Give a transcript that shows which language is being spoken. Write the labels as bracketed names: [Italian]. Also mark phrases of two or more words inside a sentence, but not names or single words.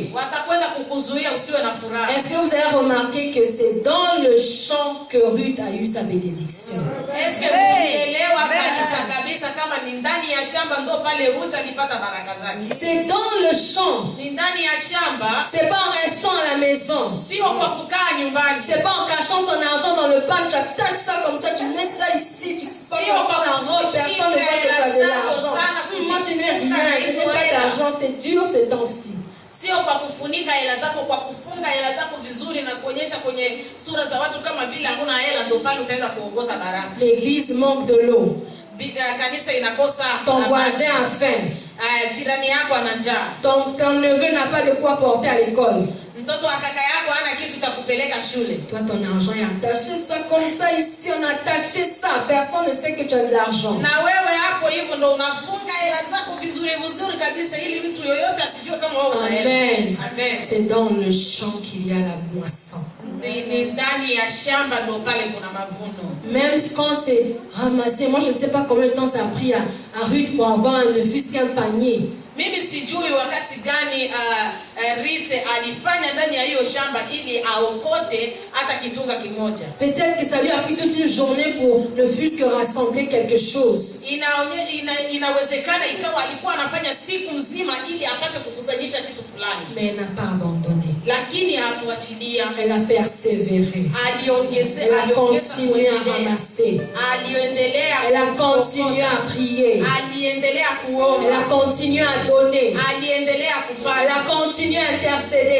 [French] Est-ce que vous avez remarqué que c'est dans le champ que Ruth a eu sa bénédiction? C'est dans le champ. C'est pas en restant à la maison. [Swahili] sio kwa kukaa nyumbani, [French] C'est pas en cachant son argent dans le pan, tu attaches ça comme ça, tu mets ça ici, tu passes [Swahili] Sio [French] encore [Swahili] kwa [French] la robe, personne ne voit que tu as de l'argent. Moi je n'ai rien, je n'ai pas d'argent, c'est dur ces temps-ci. [Swahili] sio kwa kufunika hela zako, kwa kufunga hela zako vizuri na kuonyesha kwenye sura za watu kama vile hakuna hela, ndio pale utaweza kuogota baraka. [French] L'église manque de l'eau, [Swahili] Kanisa inakosa [French] ton voisin a faim, [Swahili] jirani yako ana njaa, [French] ton neveu n'a pas de quoi porter à l'école. [Swahili] mtoto wa kaka yako hana kitu cha kupeleka shule. [French] Toi ton argent est attaché ça comme ça, ici on a attaché ça, personne ne sait que tu as de l'argent. [Swahili] Na wewe hapo hivyo ndo unafunga hela zako vizuri vizuri kabisa ili mtu yoyote asijue kama wewe una hela. Amen. Amen. [French] C'est dans le champ qu'il y a la moisson. [Swahili] Ni ndani ya shamba ndo pale kuna mavuno. [French] Même quand c'est ramassé, moi je ne sais pas combien de temps ça a pris à Ruth pour avoir ne fût-ce qu'un panier. [Swahili] Mimi sijui wakati gani Ruth alifanya ndani ya hiyo shamba ili aokote hata kitunga kimoja. [French] Peut-être que ça lui a pris toute une journée pour ne fût-ce que rassembler quelque chose. [Swahili] Inawezekana ikawa alikuwa anafanya siku mzima ili apate kukusanyisha kitu fulani. [French] Mais elle n'a pas abandonné. [Swahili] Lakini hakuachilia. [French] Elle a persévéré. Elle a continué à ramasser. Elle a continué à prier. Elle a continué à donner. Elle a continué à intercéder.